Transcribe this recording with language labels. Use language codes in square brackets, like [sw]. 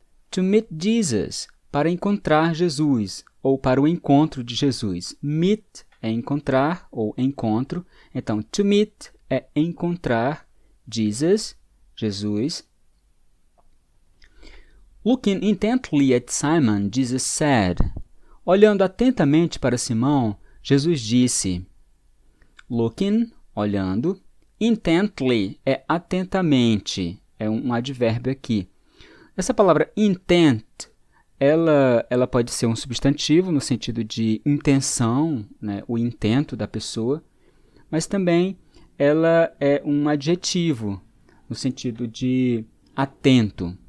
[en] To meet Jesus, [pt] para encontrar Jesus, ou para o encontro de Jesus. Meet é encontrar ou encontro. Então, to meet é encontrar Jesus, Jesus. [en] Looking intently at Simon, Jesus said. [pt] Olhando atentamente para Simão, Jesus disse. Looking, olhando. Intently é atentamente, é um advérbio aqui. Essa palavra intent, ela pode ser um substantivo no sentido de intenção, né, o intento da pessoa, mas também ela é um adjetivo no sentido de atento.